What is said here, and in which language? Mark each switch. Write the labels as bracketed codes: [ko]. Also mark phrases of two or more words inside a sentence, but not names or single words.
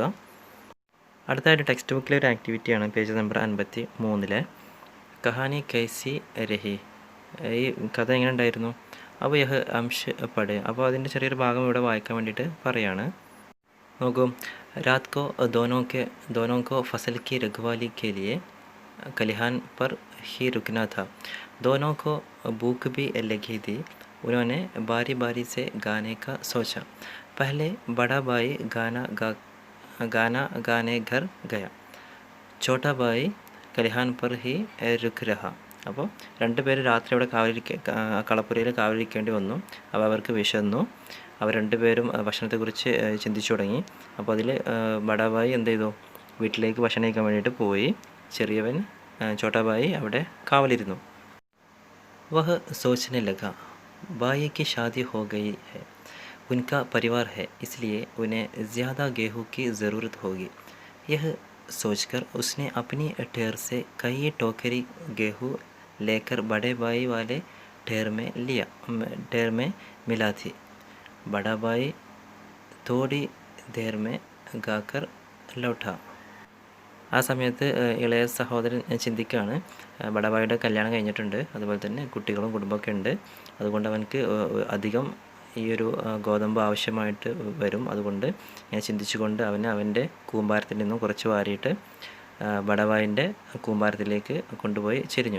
[ml] അടുത്തായിട്ട് ടെക്സ്റ്റ് ബുക്കിലെ ഒരു ആക്ടിവിറ്റിയാണ്, പേജ് നമ്പർ 53 [hi] कहानी कैसी रही. [ml] ഈ കഥ എങ്ങനെ ഉണ്ടായിരുന്നു. അപ്പോൾ [hi] यह अंश पढ़. [ml] അപ്പോൾ അതിൻ്റെ ചെറിയൊരു ഭാഗം ഇവിടെ വായിക്കാൻ വേണ്ടിയിട്ട് പറയാണ്. [hi] നോക്കൂ, रात को दोनों को फसल की रखवाली के लिए खलिहान पर ही रुकना था। दोनों को भूख भी लगी थी। उन्होंने बारी बारी से गाने का सोचा। पहले बड़ा भाई गाना गाने घर गया। छोटा भाई കലിഹാൻ पर ही रुक रहा. [ml] അപ്പോൾ രണ്ടുപേരും രാത്രി അവിടെ കളപ്പുരയിൽ കാവലിരിക്കേണ്ടി വന്നു. അപ്പോൾ അവർക്ക് വിശന്നു. അവർ രണ്ടുപേരും ഭക്ഷണത്തെക്കുറിച്ച് ചിന്തിച്ചു തുടങ്ങി. അപ്പോൾ അതിൽ ബഡാഭായി എന്ത് ചെയ്തു, വീട്ടിലേക്ക് ഭക്ഷണം കഴിക്കാൻ വേണ്ടിയിട്ട് പോയി. ചെറിയവൻ ചോട്ടാഭായി അവിടെ കാവലിരുന്നു. [hi] വഹ് सोचने लगा भाई की शादी हो गई है, उनका परिवार है, इसलिए उन्हें ज़्यादा गेहूं की ज़रूरत होगी. यह सोचकर उसने अपनी ढेर से कई टोकरी गेहूं लेकर बड़े भाई वाले ढेर में मिला थी. बड़ा भाई थोड़ी देर में गाकर लौटा. [ml] ആ സമയത്ത് ഇളയ സഹോദരൻ ചിന്തിക്കുകയാണ്, ബഡാഭായിയുടെ കല്യാണം കഴിഞ്ഞിട്ടുണ്ട്, അതുപോലെ തന്നെ കുട്ടികളും കുടുംബമൊക്കെ ഉണ്ട്. അതുകൊണ്ട് അവനക്ക് അധികം ഈ ഒരു ഗോതമ്പ് ആവശ്യമായിട്ട് വരും. അതുകൊണ്ട് ഞാൻ ചിന്തിച്ചുകൊണ്ട് അവൻ്റെ കൂമ്പാരത്തിൽ നിന്നും കുറച്ച് വാരിയിട്ട് ബഡാഭായിൻ്റെ കൂമ്പാരത്തിലേക്ക് കൊണ്ടുപോയി ചെരിഞ്ഞു.